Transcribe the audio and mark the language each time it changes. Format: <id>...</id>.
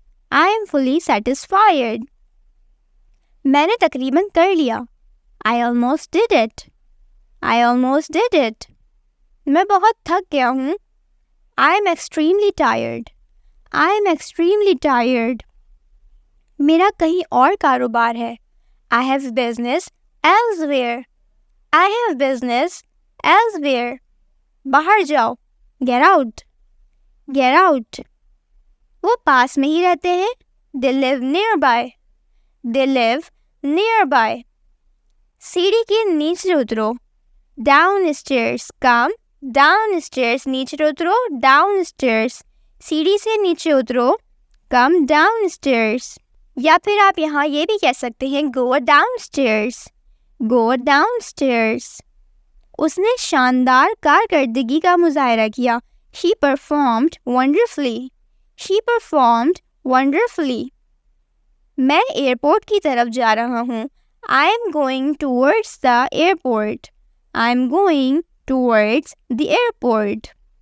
<en>I am fully satisfied.</en> <ur>میں نے تقریباً کر لیا.</ur> <en>I almost did it. I almost did it.</en> <ur>میں بہت تھک گیا ہوں.</ur> <en>I am extremely tired. I am extremely tired.</en> <ur>میرا کہیں اور کاروبار ہے.</ur> <en>I have business elsewhere. I have business elsewhere.</en> <ur>باہر جاؤ.</ur> <en>Get out. Get out.</en> <ur>وہ پاس میں ہی رہتے ہیں.</ur> <en>They live nearby. They live nearby.</en> <ur>سیڑھی کے نیچے اترو.</ur> <en>Down stairs. Come down stairs.</en> <ur>نیچے اترو.</ur> <en>Down stairs.</en> <ur>سیڑھی سے نیچے اترو.</ur> <en>Come down stairs.</en> <ur>یا پھر آپ یہاں یہ بھی کہہ سکتے ہیں</ur> <en>go down stairs. Go down stairs.</en> <ur>اس نے شاندار کارکردگی کا مظاہرہ کیا.</ur> <en>He performed wonderfully. He performed wonderfully.</en> <ur>میں ایئرپورٹ کی طرف جا رہا ہوں.</ur> <en>I am going towards the airport. I am going towards the airport.</en>